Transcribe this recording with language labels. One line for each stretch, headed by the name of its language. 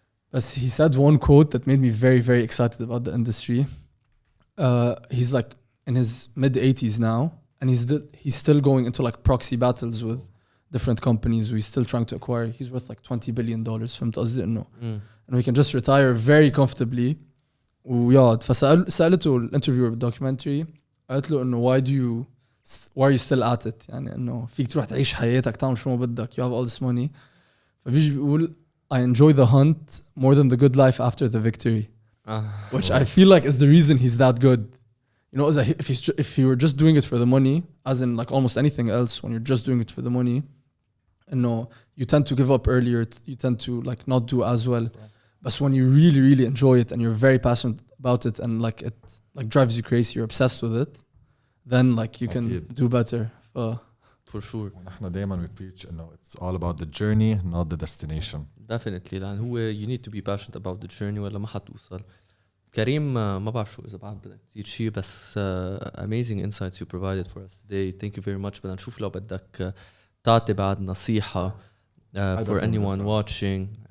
English: But he said one quote that made me very, very excited about the industry. He's like in his mid-80s now, and he's still going into like proxy battles with different companies who he's still trying to acquire. He's worth like $20 billion.
Arabic: فهمت قصدي إنه
English: and he can just retire very comfortably.
Arabic: ويقعد فسألته الانترفيور بالdocumentary قالت له إنه
English: why are you still at it
Arabic: يعني إنه فيك تروح تعيش حياتك تعمل شو ما بدك
English: you have all this money. فبيجي بيقول I enjoy the hunt more than the good life after the victory, which I feel like is the reason he's that good. You know, if he were just doing it for the money, as in like almost anything else, when you're just doing it for the money, you tend to give up earlier. You tend to like not do as well. But when you really, really enjoy it and you're very passionate about it and like it like drives you crazy, you're obsessed with it, then like you can do better. For sure. ونحن دائما we preach إنه it's all about the journey, not the destination. Definitely. لأن هو you need to be passionate about the journey
Arabic: ولا ما حتوصل. كريم ما بعرف شو إذا بعد بدك تزيد شيء بس
English: amazing insights you provided for us today. Thank you very much.
Arabic: بدنا نشوف لو بدك تعطي بعد نصيحة
English: for anyone watching.